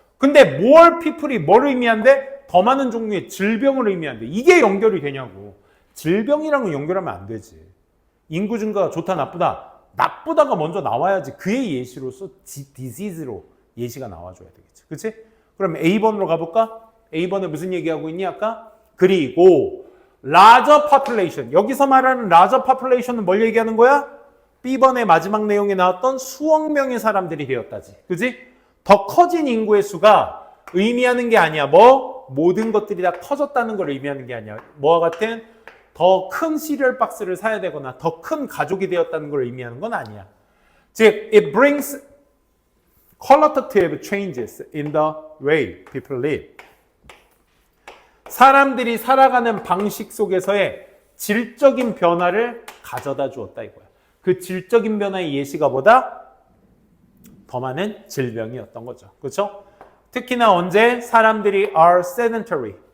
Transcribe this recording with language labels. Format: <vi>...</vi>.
<ko>근데 more people 이 뭘 의미한대? 더 많은 종류의 질병을 의미한대. 이게 연결이 되냐고. 질병이랑은 연결하면 안 되지. 인구 증가가 좋다, 나쁘다? 나쁘다가 먼저 나와야지 그의 예시로서 disease로 예시가 나와줘야 되겠지. 그치? 그럼 A번으로 가볼까? A번에 무슨 얘기하고 있니 아까? 그리고</ko> <en>larger population.</en> <ko>여기서 말하는 larger population 은 뭘 얘기하는 거야? B번의 마지막 내용에 나왔던 수억 명의 사람들이 되었다지. 그치? 더 커진 인구의 수가 의미하는 게 아니야. 모든 것들이 다 커졌다는 걸 의미하는 게 아니야. 뭐와 같은 더 큰 시리얼 박스를 사야 되거나 더 큰 가족이 되었다는 걸 의미하는 건 아니야.</ko> <en>즉, it brings qualitative changes in the way people live.</en> <ko>사람들이 살아가는 방식 속에서의 질적인 변화를 가져다 주었다 이거야. 그 질적인 변화의 예시가 뭐다? 더 많은 질병이었던 거죠. 그렇죠? 특히나 언제 사람들이 are sedentary.</ko>